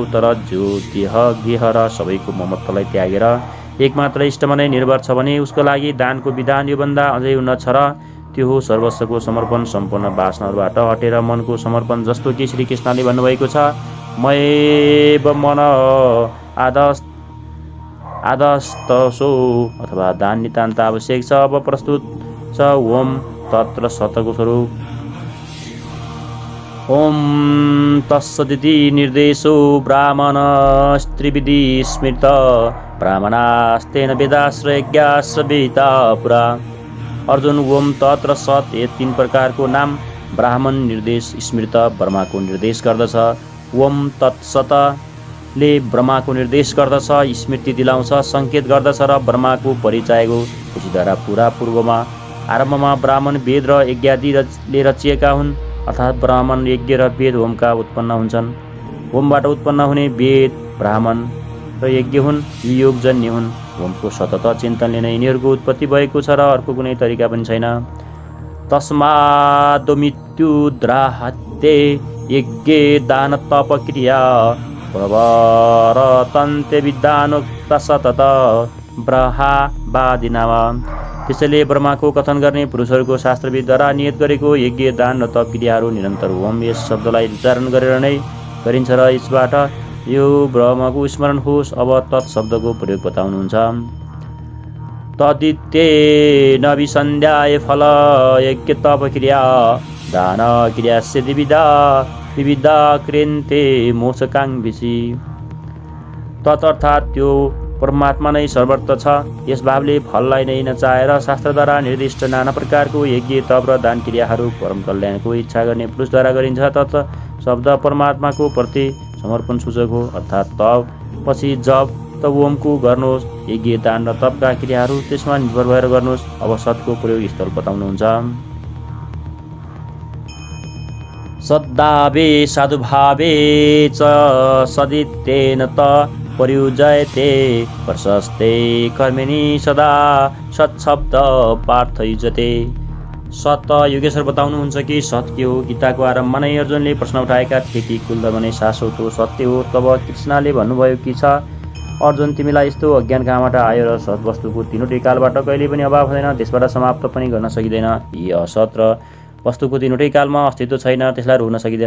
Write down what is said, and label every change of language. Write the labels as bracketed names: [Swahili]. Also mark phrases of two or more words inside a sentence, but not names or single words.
[Nepali] तर जो देह गेह र सबैको ममत्वलाई त्यागेर एकमात्र इष्टमा नै निर्भर छ भने उसको लागि दानको विधान योभन्दा अझै उन्नत छ र त्यो हो सर्वस्वको समर्पण। सम्पूर्ण वासनाहरूबाट हटेर मनको समर्पण, जस्तो कि श्रीकृष्णले भन्नुभएको छ [Sanskrit] मयेव मन आदस्तसो [Nepali] अथवा दान नितान्त आवश्यक छ। अब प्रस्तुत छ ओम तत्र सतको स्वरूप। [Sanskrit] ओम तत्सदिति निर्देशो ब्राह्मणस्त्रिविधि स्मृत ब्राह्मणास्तेन वेदाश्रयज्ञाश्रविता पुरा। [Nepali] अर्जुन ओम तत्र सत ये तीन प्रकारको नाम ब्राह्मण निर्देश स्मृत ब्रह्माको निर्देश गर्दछ। ओम तत्सतले ब्रह्माको निर्देश गर्दछ, स्मृति दिलाउँछ, सङ्केत गर्दछ र ब्रह्माको परिचयको खुसीद्वारा पुरा पूर्वमा आरम्भमा ब्राह्मण वेद र यज्ञादिले रचिएका हुन्। अर्थात् ब्राह्मण यज्ञ र वेद होमका उत्पन्न हुन्छन्। होमबाट उत्पन्न हुने वेद ब्राह्मण र यज्ञ हुन्, योगजन्य हुन्। होमको सतत चिन्तनले नै यिनीहरूको उत्पत्ति भएको छ र अर्को कुनै तरिका पनि छैन। [Sanskrit] तस्माद् मृत्युद्राहत्ये यज्ञे दान तप क्रिया प्रवरतन्ते विद्वानुक्त सतत ब्रह्मवादिनाम। [Nepali] त्यसैले ब्रह्माको कथन गर्ने पुरुषहरूको शास्त्रविदद्वारा नियत गरेको यज्ञ दान र तप क्रियाहरू निरन्तर ओम यस शब्दलाई उच्चारण गरेर नै गरिन्छ र यसबाट यो ब्रह्मको स्मरण होस्। अब तत् शब्दको प्रयोग बताउनुहुन्छ। [Sanskrit] तदित्येन विसन्ध्याय फल यज्ञ तप क्रिया दान क्रिया सिद्धिविदा विविधा क्रियन्ते मोक्षकाङ्क्षी। [Nepali] तत् अर्थात् त्यो परमात्मा नै सर्वत्र छ। यस भावले फललाई नै नचाहेर शास्त्रद्वारा निर्दिष्ट नाना प्रकारको यज्ञ तप र दान क्रियाहरू परम कल्याणको इच्छा गर्ने पुरुषद्वारा गरिन्छ। तत् शब्द परमात्माको प्रति समर्पण सूचक हो, अर्थात् तप पछि जप तवोमको गर्नुहोस्। यज्ञ दान र तपका क्रियाहरू त्यसमा निर्भर भएर गर्नुहोस्। अब सतको प्रयोग स्थल बताउनुहुन्छ। [Sanskrit] सद्भावे साधुभावे च सदित्येन त प्रयुज्यते प्रशस्ते कर्मिणि सदा सत्शब्द पार्थयुज्यते। [Nepali] सत योगेश्वर बताउनुहुन्छ कि सत के हो। गीताको आरम्भमा नै अर्जुनले प्रश्न उठाएका थिए कि कुल धर्म नै शाश्वत हो, सत्य हो। तब कृष्णले भन्नुभयो कि छ अर्जुन, तिमीलाई यस्तो अज्ञान कहाँबाट आयो र सत वस्तुको तीनवटै कालबाट कहिले पनि अभाव हुँदैन, त्यसबाट समाप्त पनि गर्न सकिँदैन। यी असत र वस्तुको तीनवटै कालमा अस्तित्व छैन, त्यसलाई रोक्न सकिँदैन।